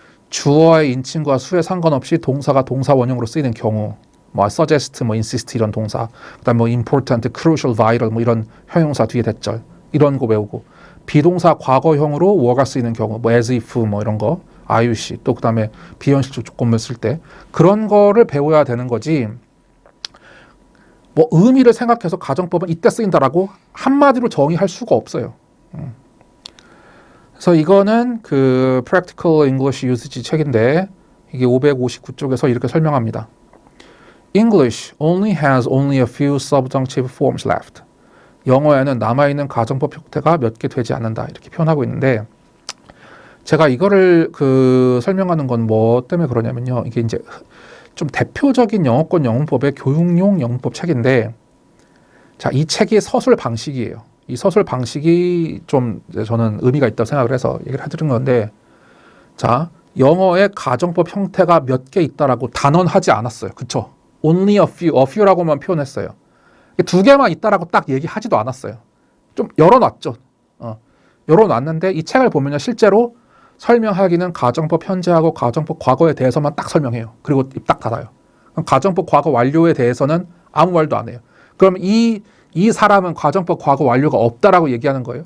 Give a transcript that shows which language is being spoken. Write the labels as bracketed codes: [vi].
[ko] 주어의 인칭과 수에 상관없이 동사가 동사 원형으로 쓰이는 경우, 뭐 suggest, 뭐 insist 이런 동사, 그다음 뭐 important, crucial, vital 뭐 이런 형용사 뒤에 대절 이런 거 외우고, 비동사 과거형으로 were가 쓰이는 경우, 뭐 as if 뭐 이런 거, are you, she, 또 그다음에 비현실적 조건을 쓸 때 그런 거를 배워야 되는 거지. 뭐 의미를 생각해서 가정법은 이때 쓰인다라고 한마디로 정의할 수가 없어요. 그래서 이거는 그 Practical English Usage 책인데 이게 559쪽에서 이렇게 설명합니다. [en] English only has only a few subjunctive forms left. [ko] 영어에는 남아있는 가정법 형태가 몇 개 되지 않는다 이렇게 표현하고 있는데, 제가 이거를 그 설명하는 건 뭐 때문에 그러냐면요, 이게 이제 좀 대표적인 영어권 영문법의 교육용 영문법 책인데, 자, 이 책이 서술 방식이에요. 이 서술 방식이 좀 저는 의미가 있다고 생각을 해서 얘기를 해드린 건데, 자, 영어의 가정법 형태가 몇 개 있다라고 단언하지 않았어요. 그쵸? Only a few라고만 표현했어요. 두 개만 있다라고 딱 얘기하지도 않았어요. 좀 열어놨죠. 열어놨는데 이 책을 보면요, 실제로 설명하기는 가정법 현재하고 가정법 과거에 대해서만 딱 설명해요. 그리고 입 딱 닫아요. 그럼 가정법 과거 완료에 대해서는 아무 말도 안 해요. 그럼 이 사람은 가정법 과거 완료가 없다라고 얘기하는 거예요.